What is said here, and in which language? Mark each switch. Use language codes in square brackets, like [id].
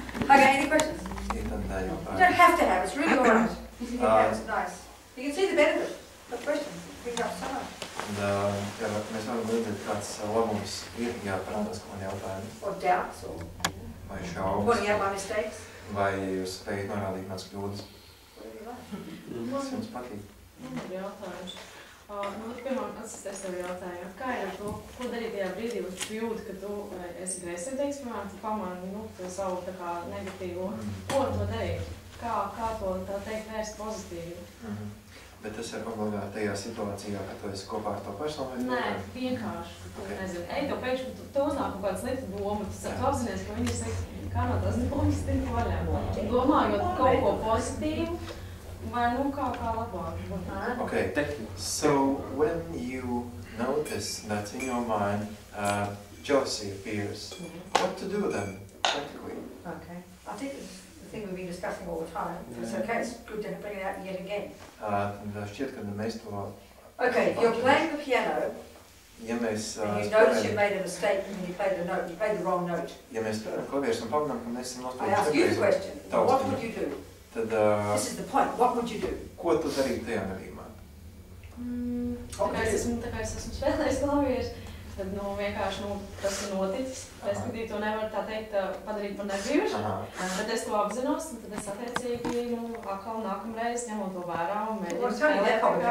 [en] Okay, any questions? You don't have to have, it's really alright. It's nice. You can see the benefit of questions. Bring up so much. [lv] Mēs varam redzēt, kāds labums ir, ja parādās kaut kādi jautājumi. [en] Or doubts, or [lv] vai šaubas. [en] Pointing out my mistakes. [lv] Vai jūs spējat norādīt kādas kļūdas. Kas jums patīk? Man ir jautājums. Piemēram, es tev jautāju, kā ir ar to, ko darīt tajā brīdī, kad tu jūti, ka tu esi greizsirdīgs, piemēram, tu pamani to savu tā kā negatīvo. Ko ar to darīt? Kā to tā teikt vērst pozitīvi? Bet tas ir obligāti tajā situācijā, ka tu esi kopā ar to personu? Nē, vienkārši. Nezinu, tev pēkšņi, tu uznāk kaut kāda slikta doma, tu apzinies, ka viņi ir slikti, kā no tās domas tiek vaļā. Domājot kaut ko pozitīvu, vai kā labāk. [en] Okay, so when you notice that in your mind jealousy appears, what to do then, practically? Okay, I think it's the thing we've been discussing all the time. It's okay, it's good to bring it out yet again. [lv] Šķiet, ka mēs to... [en] Okay, if you're playing the piano, [lv] ja mēs, [en] and you notice you made a mistake when you played the note, you played the wrong note. [lv] Ja mēs spēlējam klavierus un pamanām, ka mēs esam [en] I ask you the question, what would you do? [lv] Tad, [en] this is the point, what would you do? [lv] Ko tu darītu tajā gadījumā? Tā kā es esmu spēlējis klavierus, tad vienkārši tas ir noticis. Respektīvi to nevar tā teikt padarīt par nebijuši, bet es to apzinos, un tad es attiecīgi atkal nākamreiz ņemot to vērā un mēģinu spēlēt.